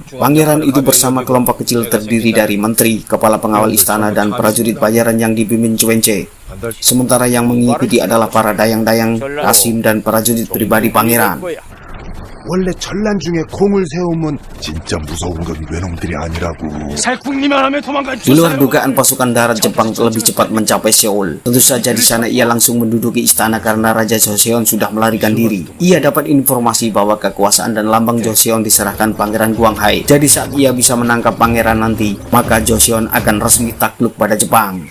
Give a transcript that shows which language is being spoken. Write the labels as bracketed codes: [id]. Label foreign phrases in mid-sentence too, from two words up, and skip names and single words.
[id] Pangeran itu bersama kelompok kecil terdiri dari menteri, kepala pengawal istana, dan prajurit bayaran yang dipimpin Chuenche. Sementara yang mengikuti adalah para dayang-dayang, kasim, dan prajurit pribadi pangeran. [ko] 원래 전란 중에 공을 세우면 진짜 무서운 건 외놈들이 아니라고. [id] Di luar dugaan, pasukan darat Jepang lebih cepat mencapai Seoul. Tentu saja di sana ia langsung menduduki istana karena Raja Joseon sudah melarikan diri. Ia dapat informasi bahwa kekuasaan dan lambang Joseon diserahkan Pangeran Guanghai. Jadi saat ia bisa menangkap pangeran nanti, maka Joseon akan resmi takluk pada Jepang.